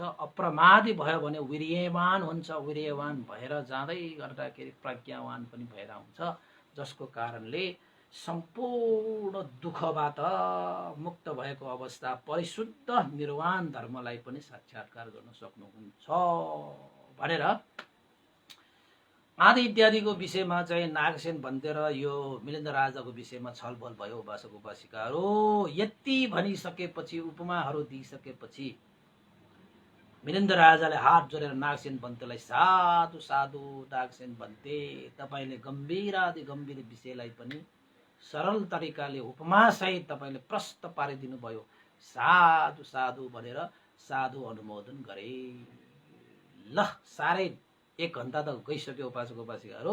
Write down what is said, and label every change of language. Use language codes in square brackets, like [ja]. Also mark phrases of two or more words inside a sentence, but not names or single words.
[ne] अप्रमादी भयो भने वीर्यवान हुन्छ। वीर्यवान भएर जाँदै गर्दाखेरि प्रज्ञावान पनि भएर आउँछ, जसको कारणले सम्पूर्ण दुःखबाट मुक्त भएको अवस्था परिशुद्ध निर्वाण धर्मलाई पनि साक्षात्कार गर्न सक्नुहुन्छ भनेर आदि इत्यादिको विषयमा चाहिँ नागसेन भन्ते र यो मिलिन्द राजाको विषयमा छलफल भयो। उपासक उपासिकाहरू यति भनिसकेपछि, उपमाहरू दिइसकेपछि मिलिन्द राजाले हात जोडेर नागसेन भन्तेलाई साधु साधु नागसेन भन्ते, तपाईले गम्भीरादि गम्भीर विषयलाई पनि सरल तरिकाले उपमासहित तपाईले प्रष्ट पारिदिनु भयो। साधु साधु भनेर साधु अनुमोदन गरे। ल, साह्रै 1 घण्टा त गइसक्यो उपासक उपासिकाहरू।